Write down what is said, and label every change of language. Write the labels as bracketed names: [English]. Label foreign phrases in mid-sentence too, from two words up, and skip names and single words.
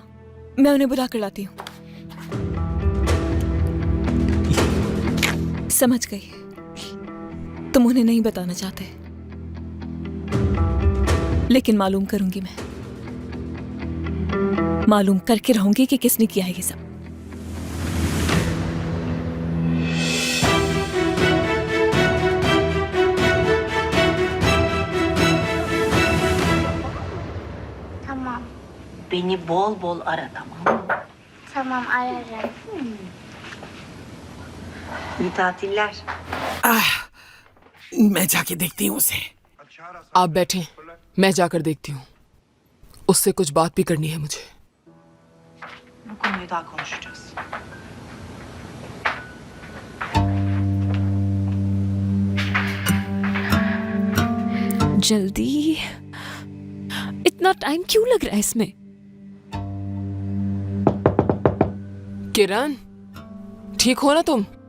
[Hindi] मैं उन्हें बुला कर लाती हूँ। समझ गई, तुम उन्हें नहीं बताना चाहते, लेकिन मालूम करूंगी मैं। मालूम करके रहूंगी कि किसने किया है ये सब। [Turkish] Tamam. Beni bol bol ara, tamam mı? Tamam ararım. İyi tatiller. [Hindi] मैं जाके देखती हूँ उसे। आप बैठें, मैं जाकर देखती हूँ। उससे कुछ बात भी करनी है मुझे। [Turkish] Bu konuyu daha konuşacağız. [Hindi] जल्दी, इतना टाइम क्यों लग रहा है इसमें? किरण, ठीक हो ना तुम?